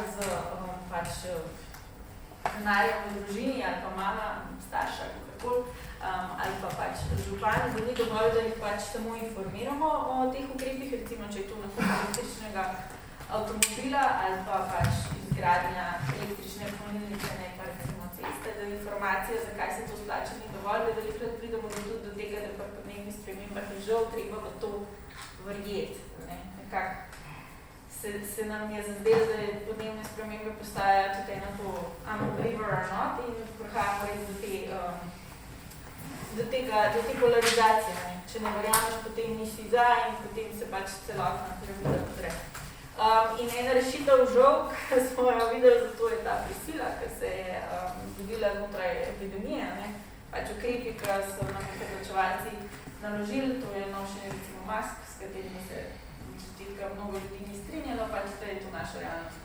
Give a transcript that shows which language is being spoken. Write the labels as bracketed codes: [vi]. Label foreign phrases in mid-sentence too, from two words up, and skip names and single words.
[sl] z pač denarjem v družini ali pa mama, starša, kakorkoli, ali pa pač župan, da ni dovolj, da jih pač samo informiramo o teh ukrepih, recimo, če je to nakup električnega avtomobila ali pa pač izgradnja električne polnilnice, ne pa recimo ceste, da informacija, zakaj se to splača, ni dovolj, da velikrat pridemo tudi do tega, da pri podnebnih spremembah je žal treba v to verjeti. Nekako se nam je zazdelo, da je podnebne spremembe postajajo tudi eno to [en] I'm a believer or not [sl] in prihajamo res do te polarizacije. Če ne verjameš, potem nisi za in potem se pač celotna piramida podre. In ena rešitev žal, ki smo jo videli, zato je ta prisila, ki se je zgodila znotraj epidemije, pač ukrepi, ki so nam odločevalci naložili, to je nošenje recimo mask, s katerimi se mnogo ljudi ni strinjalo, pač da je to naša realnost.